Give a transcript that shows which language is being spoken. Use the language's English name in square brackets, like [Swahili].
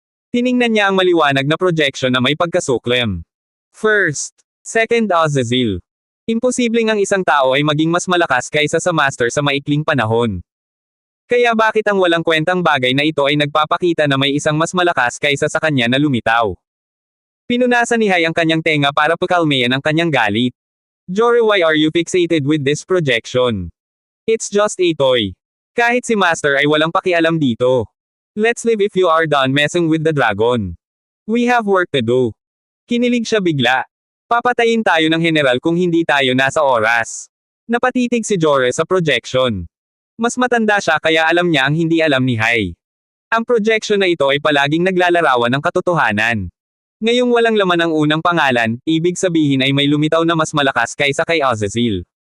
[Filipino] Tiningnan niya ang maliwanag na projection na may pagkasuklem. First, Second Azazel. Imposibleng ang isang tao ay maging mas malakas kaysa sa master sa maikling panahon. Kaya bakit ang walang kwentang bagay na ito ay nagpapakita na may isang mas malakas kaysa sa kanya na lumitaw? Pinunasan ni Hai ang kanyang tenga para pakalmayan ang kanyang galit. [English] Jory, why are you fixated with this projection? It's just a toy. [Filipino] Kahit si Master ay walang pakialam dito. [English] Let's leave if you are done messing with the dragon. We have work to do. [Filipino] Kinilig siya bigla. Papatayin tayo ng general kung hindi tayo nasa oras. Napatitig si Jory sa projection. Mas matanda siya kaya alam niya ang hindi alam ni Hai. Ang projection na ito ay palaging naglalarawan ng katotohanan. Ngayong walang laman ang unang pangalan, ibig sabihin ay may lumitaw na mas malakas kaysa kay Azazel.